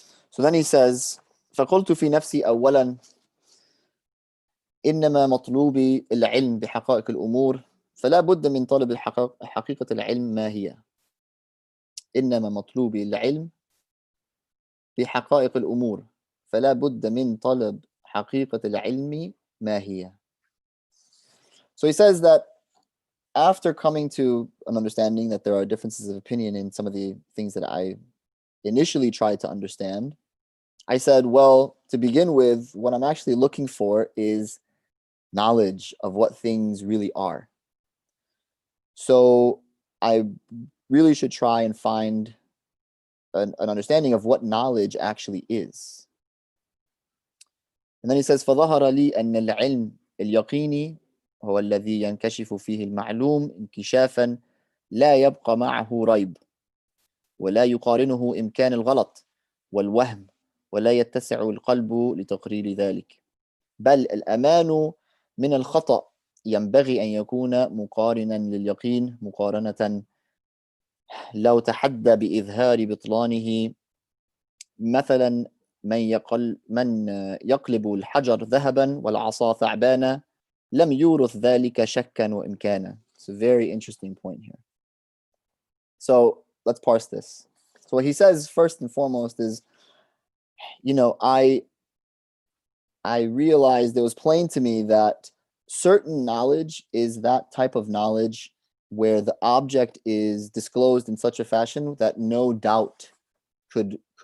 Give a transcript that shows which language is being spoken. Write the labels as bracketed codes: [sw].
[en] So then he says, [ar] فقلت في نفسي أولا إنما مطلوبي العلم بحقائق الأمور فلا بد من طلب حقيقة العلم ما هي. إنما مطلوبي العلم بحقائق الأمور فلا بد من طلب حقيقة العلم ما هي. [en] So he says that after coming to an understanding that there are differences of opinion in some of the things that I initially tried to understand, I said, well, to begin with, what I'm actually looking for is knowledge of what things really are. So I really should try and find an understanding of what knowledge actually is. And then he says, [ar] فظهر لي أن العلم اليقيني هو الذي ينكشف فيه المعلوم انكشافا لا يبقى معه ريب ولا يقارنه إمكان الغلط والوهم ولا يتسع القلب لتقرير ذلك بل الأمان من الخطأ ينبغي أن يكون مقارنا لليقين مقارنة لو تحدى بإظهار بطلانه مثلا من يقلب الحجر ذهبا والعصا ثعبانا لم يورث ذلك شكا وإمكانا. [en] It's a very interesting point here. So let's parse this. So what he says first and foremost is, I realized it was plain to me that certain knowledge is that type of knowledge where the object is disclosed in such a fashion that no doubt could